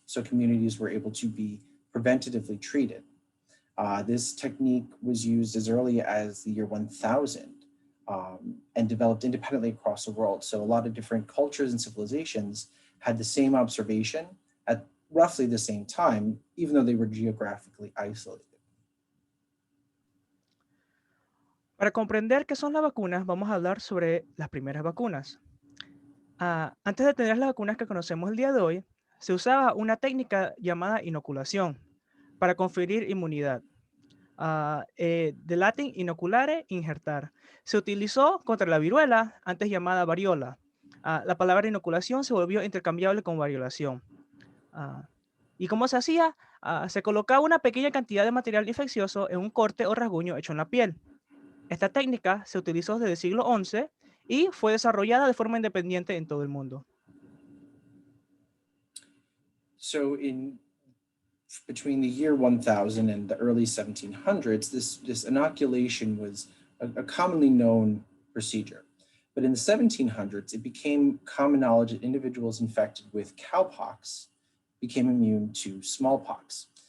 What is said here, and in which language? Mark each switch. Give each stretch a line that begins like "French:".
English: So communities were able to be preventatively treated. This technique was used as early as the year 1000 and developed independently across the world. So a lot of different cultures and civilizations had the same observation at roughly the same time, even though they were geographically isolated.
Spanish: Para comprender qué son las vacunas, vamos a hablar sobre las primeras vacunas. Antes de tener las vacunas que conocemos el día de hoy, se usaba una técnica llamada inoculación para conferir inmunidad. De latín inoculare, injertar. Se utilizó contra la viruela, antes llamada variola. La palabra inoculación se volvió intercambiable con variolación. Ah, ¿Y cómo se hacía? Se colocaba una pequeña cantidad de material infeccioso en un corte o rasguño hecho en la piel. Esta técnica se utilizó desde el siglo XI y fue desarrollada de forma independiente en todo el mundo.
English: So in between the year 1000 and the early 1700s, this inoculation was a commonly known procedure. But in the 1700s, it became common knowledge that individuals infected with cowpox became immune to smallpox.